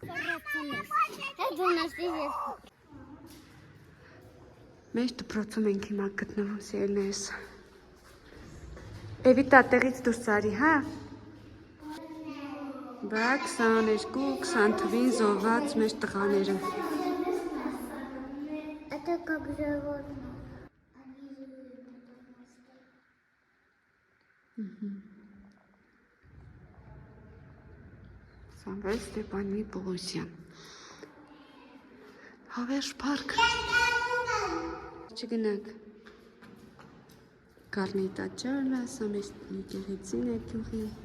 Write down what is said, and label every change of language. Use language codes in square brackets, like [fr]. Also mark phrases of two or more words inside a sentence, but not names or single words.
[hy] Հետո նստի ես։ Մեր դպրոցում ենք հիմա գտնվում սիրելիներս։ Էվիտա տեղից դուրս արի, հա։ Բա 22-20 թվին զոհված մեր տղաները։ [ru] Это как животное. [hy] Սամվել Ստեփանի Պողոսյան։ Հավերժ պարկ։ Չգնանք։ Կարնիտա ջարը, սա մեր եկեղեցին է գյուղի։